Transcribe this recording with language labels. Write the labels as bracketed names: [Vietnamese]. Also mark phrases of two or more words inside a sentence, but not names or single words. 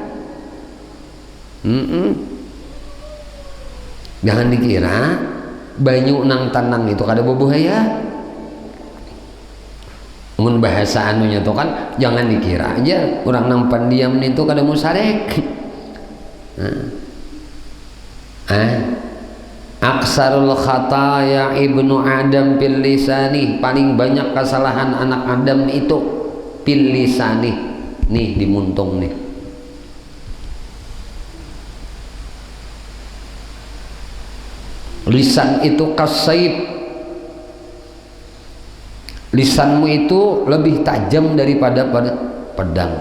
[Banjar] Jangan dikira banyu nang tenang itu kada berbahaya. Mun bahasa anunya tuh kan jangan dikira aja orang nang pendiam itu kada mau sarek. [Arabic] أكثر خطايا ابن آدم في اللسان, [Indonesian] paling banyak kesalahan anak Adam itu [Arabic] في اللسان. [Banjar] Nih dimuntung nih. Lisan itu kasaib. [Indonesian] Lisanmu itu lebih tajam daripada pedang.